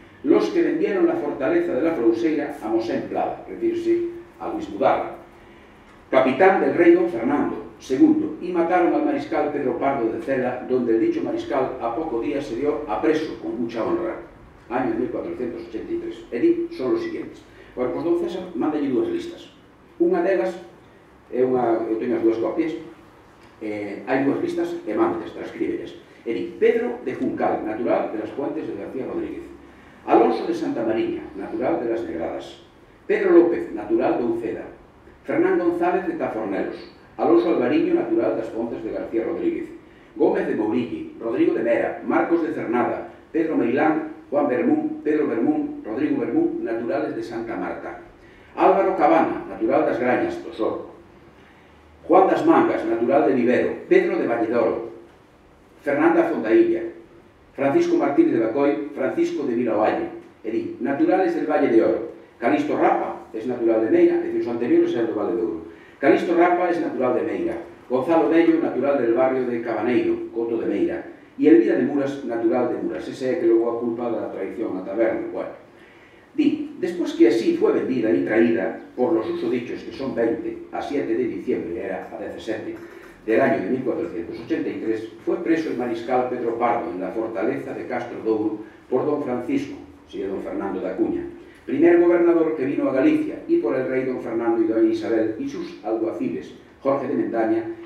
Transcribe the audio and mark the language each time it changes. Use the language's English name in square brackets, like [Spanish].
[Spanish] Los que vendieron la fortaleza de la Frouseira a Mosén Plada, referirse a Luis Budarra, capitán del rey don Fernando II, y mataron al mariscal Pedro Pardo de Cela, donde el dicho mariscal a poco días se dio a preso con mucha honra, año 1483. E son los siguientes. [Galician] Bueno, pois don César manda allí dúas listas. Unha delas, eu teño as dúas copias, hai dúas listas e mandas, transcríbellas. [Spanish] Pedro de Juncal, natural de las Puentes de García Rodríguez. Alonso de Santa Mariña, natural de las Negradas. Pedro López, natural de Uceda. Fernán González de Tafornelos. Alonso Alvariño, natural das Pontes de García Rodríguez. Gómez de Mourille, Rodrigo de Mera, Marcos de Cernada, Pedro Meilán, Juan Bermún, Pedro Bermún, Rodrigo Bermún, naturales de Santa Marta. Álvaro Cabana, natural das Grañas, do Sor. Juan das Mangas, natural de Vivero. Pedro de Valledoro. Fernanda Fondailla. Francisco Martínez de Bacoy, Francisco de Vilaoalle. Naturales del Valle de Oro. Calisto Rapa es natural de Meira, es decir, los anteriores eran del Valle de Oro. Calisto Rapa es natural de Meira. Gonzalo Bello, natural del barrio de Cabaneiro, Coto de Meira. Y Elvira de Muras, natural de Muras. [Galician] Ese é que logo a culpa da traición a taberna. [Spanish] Bueno, despois que así fue vendida y traída por los usodichos, que son 20, a 7 de diciembre, era a 17, del año de 1483, fue preso el mariscal Pedro Pardo en la fortaleza de Castro Douro por don Francisco, señor don Fernando de Acuña, primer gobernador que vino a Galicia, y por el rey don Fernando y doña Isabel y sus alguaciles, Jorge de Mendaña,